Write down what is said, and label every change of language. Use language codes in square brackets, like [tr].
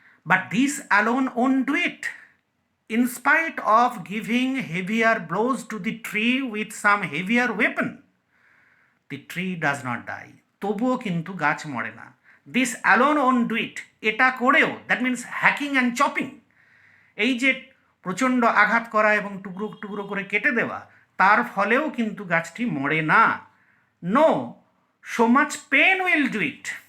[en] But this alone won't do it. In spite of giving heavier blows to the tree with some heavier weapon, the tree does not die. [bn] তবুও কিন্তু গাছ মরে না। [en] This alone won't do it. [bn] এটা করেও, [en] that means hacking and chopping, [bn] এই যে প্রচণ্ড আঘাত করা এবং টুকরো টুকরো করে কেটে দেওয়া, তার ফলেও কিন্তু গাছটি মরে না। [en] No, so much pain will do it.